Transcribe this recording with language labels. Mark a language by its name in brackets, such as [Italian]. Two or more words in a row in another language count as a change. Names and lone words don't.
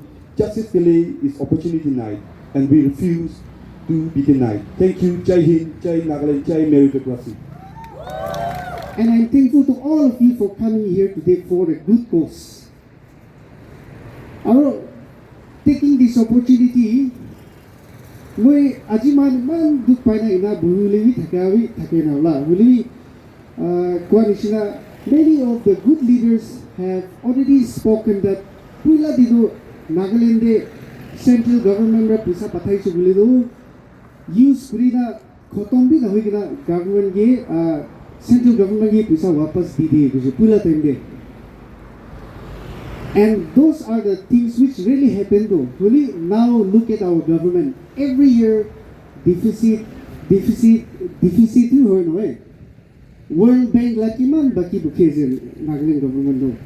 [English] Justice delay is opportunity denied, and we refuse to be denied. Thank you. Jai Hind, Jai Nagaland, Jai Meritocracy. And I'm thankful to all of you for coming here today for a good cause. Taking this opportunity, [Naga Pidgin] moi ajiman man duk paina ina buhulewi thakawi thakena la bulewi kwanishina. [English] Many of the good leaders have already spoken that [Naga Pidgin] puila dido Nagaland de [English] central government [Naga Pidgin] ra pisa pathai chu buledo use kurina khotom bi na hoigina government ge [English] central government [Naga Pidgin] ge pisa wapas di de ju puila time de. [English] And those are the things which really happen though. Really now look at our government. Every year deficit [Naga Pidgin] hu no eh. World Bank lakiman baki bukhezen Nagaland government no.